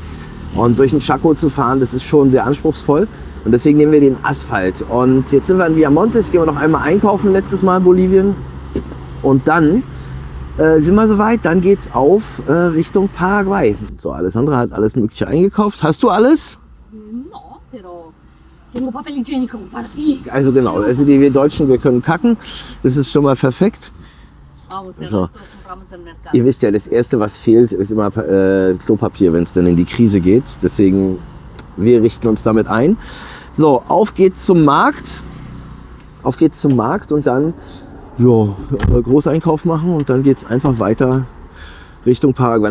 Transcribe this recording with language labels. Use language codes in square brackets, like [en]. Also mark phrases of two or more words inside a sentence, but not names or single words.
[de] Und durch den Chaco zu fahren, das ist schon sehr anspruchsvoll. Und deswegen nehmen wir den Asphalt. Und jetzt sind wir in Villamontes, gehen wir noch einmal einkaufen, letztes Mal in Bolivien. Und dann sind wir soweit, dann geht's auf Richtung Paraguay. So, Alessandra hat alles Mögliche eingekauft. Hast du alles? [es] No, pero tengo papel higiénico para ti. [de] Also genau, also wir Deutschen, wir können kacken. Das ist schon mal perfekt. [es] Vamos, el [de] So. [es] resto compramos en el mercado. [de] Ihr wisst ja, das Erste, was fehlt, ist immer Klopapier, wenn es dann in die Krise geht. Deswegen, wir richten uns damit ein. So, auf geht's zum Markt. Auf geht's zum Markt und dann Großeinkauf machen und dann geht's einfach weiter Richtung Paraguay.